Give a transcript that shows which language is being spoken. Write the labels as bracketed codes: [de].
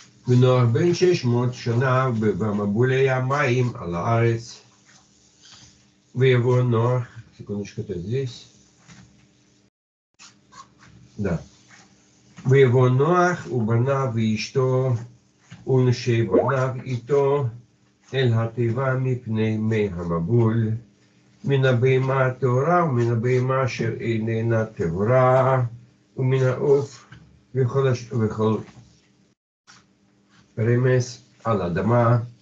[he] ונוח בן 600 שנה, והמבול היה מים על הארץ. ויבוא נוח, [ru] секундочку, это здесь. Да. [he] ויבוא נוח ובניו ואשתו ונשי בניו איתו אל התיבה מפני מי המבול, מן הבהמה הטהורה ומן הבהמה אשר איננה טהורה, ומן העוף וכל רמס על אדמה.